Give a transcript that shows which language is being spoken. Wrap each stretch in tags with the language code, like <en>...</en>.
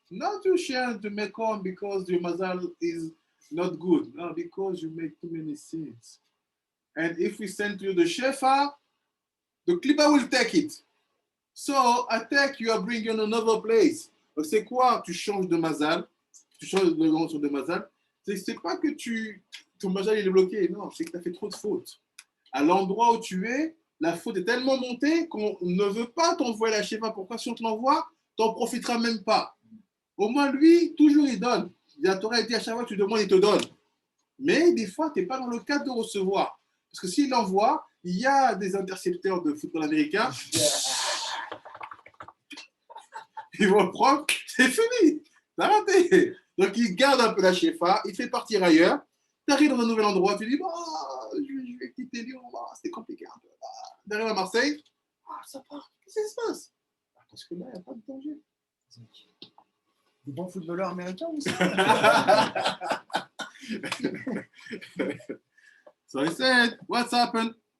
<en>Not to share the makom because your mazal is not good. No, because you make too many sins. And if we send to you the shefa, the clipper will take it. So, attack, you are bringing another place.</en> <fr>Donc, c'est quoi? Tu changes de mazal. Tu changes de nom de mazal. C'est pas que ton mazal il est bloqué. Non, c'est que tu as fait trop de fautes. À l'endroit où tu es, la faute est tellement montée qu'on ne veut pas t'envoyer la shefa. Pourquoi? Si on te l'envoie, tu n'en profiteras même pas. Au moins, lui, toujours il donne. La Torah dit à chaque fois que tu demandes, il te donne. Mais des fois, tu n'es pas dans le cadre de recevoir. Parce que s'il envoie, il y a des intercepteurs de football américain. Ils vont le prendre, c'est fini. T'as raté. Donc, il garde un peu la shefa, il fait partir ailleurs. Tu arrives dans un nouvel endroit, tu dis, je vais quitter Lyon, c'était compliqué un peu. Tu arrives à Marseille, ça part. Qu'est-ce qui se passe? Parce que là, il n'y a pas de danger. Des bons footballeurs américains ou ça?</fr> <en>So I said, what's happened?</en>